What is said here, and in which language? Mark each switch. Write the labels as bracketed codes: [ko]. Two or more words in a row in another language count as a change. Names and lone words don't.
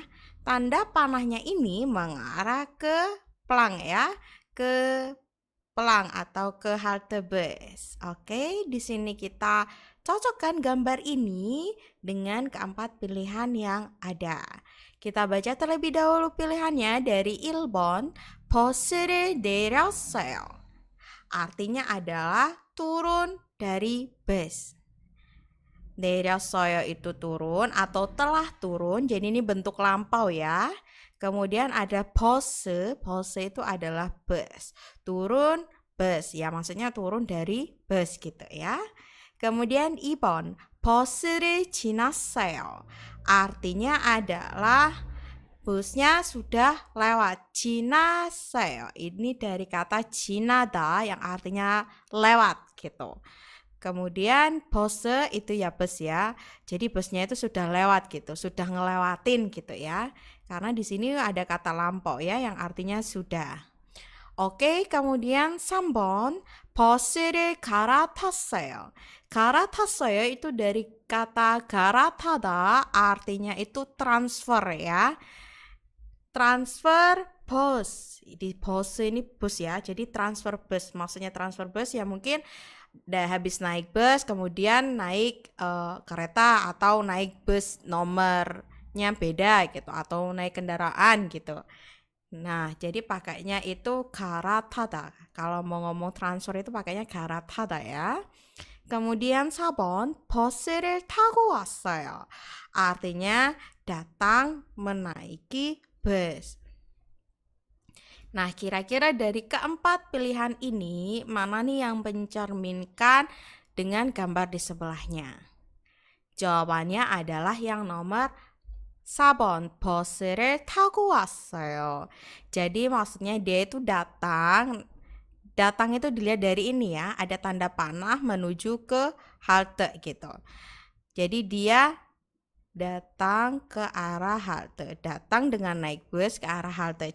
[id] Tanda panahnya ini mengarah ke pelang ya, ke pelang atau ke halte bus. Oke, di sini kita cocokkan gambar ini dengan keempat pilihan yang ada. Kita baca terlebih dahulu pilihannya dari [ko] 1번 버스를 내렸어요. [id] Artinya adalah turun dari bus. 내렸어요 itu turun atau telah turun. Jadi ini bentuk lampau ya. Kemudian ada 버스. 버스 itu adalah bus. Turun bus ya, maksudnya turun dari bus gitu ya. [ko] Kemudian 2번 버스를 지났어요. [id] Artinya adalah busnya sudah lewat. [ko] 지났어요. [id] Ini dari kata 지나다 yang artinya lewat gitu. Kemudian 버스 itu ya bus ya. Jadi busnya itu sudah lewat gitu, sudah ngelewatin gitu ya. Karena di sini ada kata lampau ya yang artinya sudah. Oke, kemudian [ko] 3번 버스를 갈아탔어요. [id] 갈아탔어요 itu dari kata 갈아타다, artinya itu transfer ya. Transfer bus. Di bus ini bus ya. Jadi transfer bus. Maksudnya transfer bus ya mungkin udah habis naik bus kemudian naik kereta atau naik bus nomornya beda gitu atau naik kendaraan gitu. Nah, jadi pakainya itu 갈아타다. Kalau mau ngomong transfer itu pakainya 갈아타다 ya. [ko] Kemudian 4번 버스를 타고 왔어요. [id] Artinya datang menaiki bus. Nah, kira-kira dari keempat pilihan ini, mana nih yang mencerminkan dengan gambar di sebelahnya? Jawabannya adalah yang nomor [ko] 4번 버스를 타고 왔어요. [id] Jadi maksudnya dia itu datang itu dilihat dari ini ya, ada tanda panah menuju ke halte gitu. Jadi dia datang ke arah halte, datang dengan naik bus ke arah halte.